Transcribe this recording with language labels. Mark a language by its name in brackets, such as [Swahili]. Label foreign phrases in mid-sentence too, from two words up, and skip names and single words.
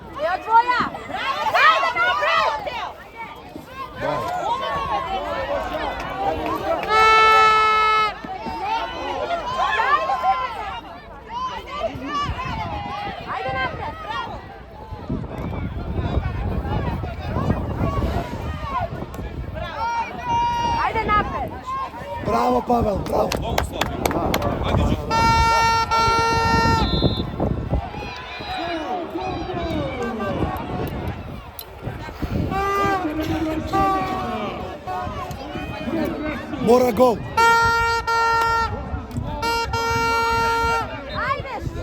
[Serbian] Tvoja! Ajde napred! Ajde napred! Ajde napred! [Macedonian] Браво, Павел, браво. Много слаби. [Serbian] Ajde, Đuka. [Macedonian] Мора гол. [Serbian] Ajde!